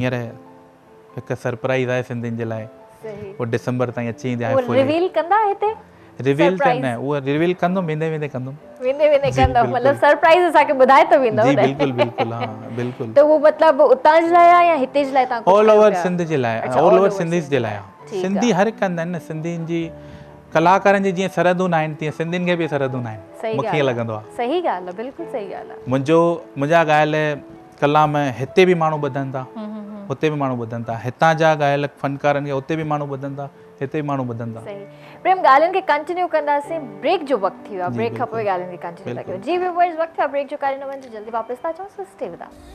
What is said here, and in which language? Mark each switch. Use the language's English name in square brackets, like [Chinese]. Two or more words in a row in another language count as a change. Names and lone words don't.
[Sindhi] हींअर हिकु सरप्राइज़ आहे सिंधियुनि जे लाइ, उहो डिसंबर ताईं अची ईंदी आहे। रिवील कंदा हिते? रिवील त न, उहो रिवील कंदुमि, वेंदे वेंदे कंदुमि, कंदो, मतलब सरप्राइज़ असांखे ॿुधाए त वेंदो जी न? बिल्कुलु बिल्कुलु, हा बिल्कुलु। त उहो मतिलबु उतां जे लाइ आहे या हिते जे लाइ तव्हां कुझु ऑल कयो ओवर पिया? सिंध जे लाइ, अच्छा, ऑल all ओवर over सिंधीज़ जे लाइ ठीक आहे। सिंधी हर हिकु कंदा आहिनि न, सिंधियुनि जी कलाकारनि जी जीअं सरहदूं न आहिनि, तीअं सिंधियुनि खे बि सरहदूं न आहिनि, मूंखे ईअं लॻंदो आहे। सही ॻाल्हि आहे, बिल्कुलु सही ॻाल्हि आहे। मुंहिंजा ॻायल कलाम हिते बि माण्हू ॿुधनि था, हुते बि माण्हू ॿुधनि था, हितां जा ॻायल फनकारनि खे हुते बि माण्हू ॿुधनि था, हिते बि माण्हू ॿुधनि था। सही। प्रेम, ॻाल्हियुनि खे कंटिन्यू कंदासीं, ब्रेक जो वक़्तु थी वियो आहे, ब्रेक खां पोइ ॻाल्हियुनि खे कंटिन्यू था कयूं। जी व्यूअर्स, वक़्तु आहे ब्रेक जो, करे न वञिजो, जल्दी वापसि था अचूं, [English] stay with